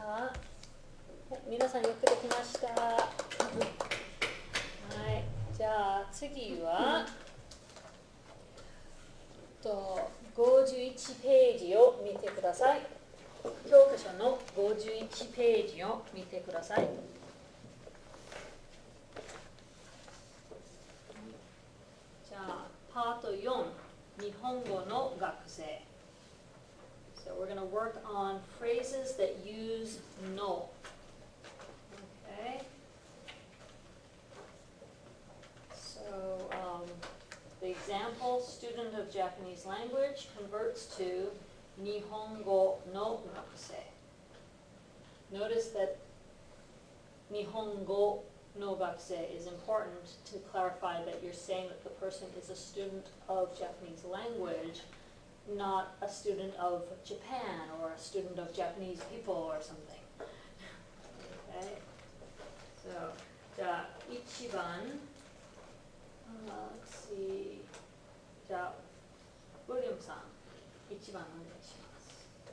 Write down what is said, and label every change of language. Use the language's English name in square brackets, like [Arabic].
[Japanese] はい、皆さんよくできました。はい、じゃあ次は51ページを見てください。教科書の51ページを見てください。じゃあパート4、日本語の学生。 [English] So we're going to work on phrases that use no. Okay. So the example, student of Japanese language converts to Nihongo no gakusei. Notice that Nihongo no gakusei is important to clarify that you're saying that the person is a student of Japanese language, not a student of Japan or a student of Japanese people or something. Okay? So, じゃあ1番、 let's see. [Japanese] じゃあ、ウィリアムさん、1番お願いします。